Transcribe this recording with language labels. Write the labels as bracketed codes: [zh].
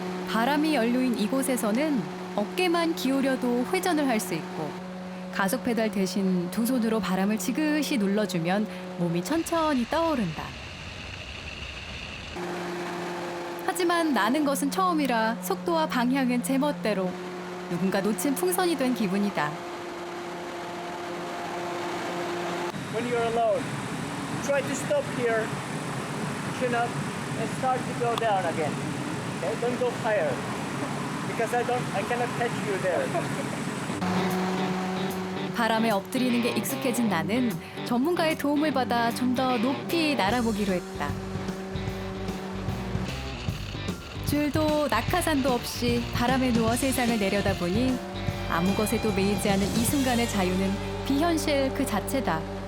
[ko] 바람이 연료인 이곳에서는 어깨만 기울여도 회전을 할 수 있고 가속 페달 대신 두 손으로 바람을 지그시 눌러주면 몸이 천천히 떠오른다. 하지만 나는 것은 처음이라 속도와 방향은 제멋대로 누군가 놓친 풍선이 된 기분이다. [en] When you're alone, try to stop here, chin up, and start to go down again. Okay? Don't go higher, because I cannot catch you there. [ko] 바람에 엎드리는 게 익숙해진 나는 전문가의 도움을 받아 좀 더 높이 날아보기로 했다. 줄도 낙하산도 없이 바람에 누워 세상을 내려다보니 아무 것에도 매이지 않은 이 순간의 자유는 비현실 그 자체다.